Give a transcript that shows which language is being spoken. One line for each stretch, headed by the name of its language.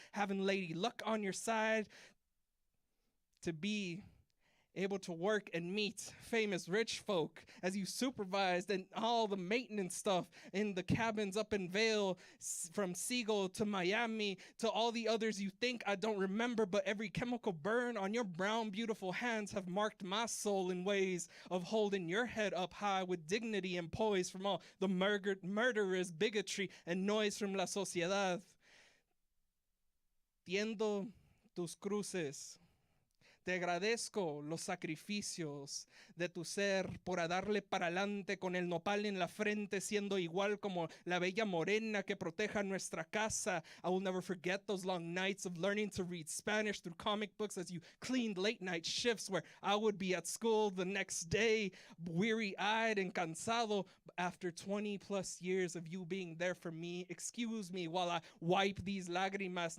English: Having Lady Luck on your side to be able to work and meet famous rich folk as you supervised and all the maintenance stuff in the cabins up in Vail, from Seagull to Miami to all the others you think I don't remember, but every chemical burn on your brown, beautiful hands have marked my soul in ways of holding your head up high with dignity and poise from all the murderers, bigotry, and noise from la sociedad.
Spanish: Tiendo tus cruces. Te agradezco los sacrificios de tu ser por darle para adelante con el nopal en la frente, siendo igual como la bella morena que proteja nuestra casa.
English: I will never forget those long nights of learning to read Spanish through comic books as you cleaned late night shifts where I would be at school the next day, weary-eyed and cansado. After 20 plus years of you being there for me, excuse me while I wipe these lágrimas.